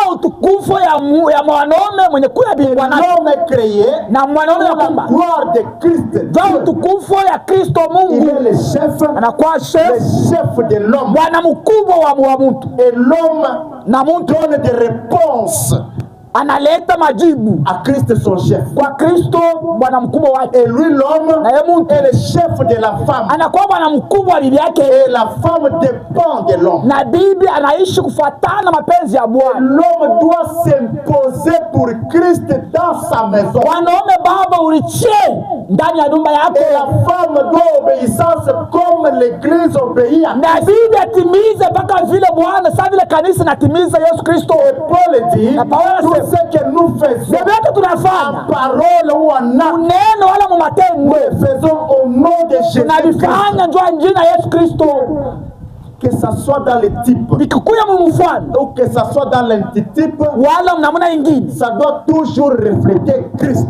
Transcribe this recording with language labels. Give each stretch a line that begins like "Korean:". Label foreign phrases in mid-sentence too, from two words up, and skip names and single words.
French: L'homme est créé pour la gloire de Christ. Il est le chef de l'homme. Et l'homme donne des réponses
Swahili: analeta majibu
French: à Christ son chef.
Swahili: Kwa Kristo bwana mkubwa wake.
French: Et lui l'homme est le chef de la femme.
Swahili: Anakuwa bwana mkubwa wa bibi yake.
French: Et la femme dépend de l'homme.
Swahili: Na bibi anaishi kufuatana mapenzi ya Bwana.
French: L'homme doit s'imposer pour Christ dans sa maison.
Swahili: Wanaume baba ulichie ndani ya nyumba yako.
French: Et la femme doit obéissance comme l'église obéit à Christ.
Swahili: Na bibi atimize mpaka vile Bwana sasa vile kanisa natimiza Yesu Kristo.
French: Et Paul dit tout ce que nous faisons en parole ou en acte, nous le faisons au nom de Jésus-Christ. Que ça soit dans le type ou que ça soit dans l'antitype, ça doit toujours refléter Christ.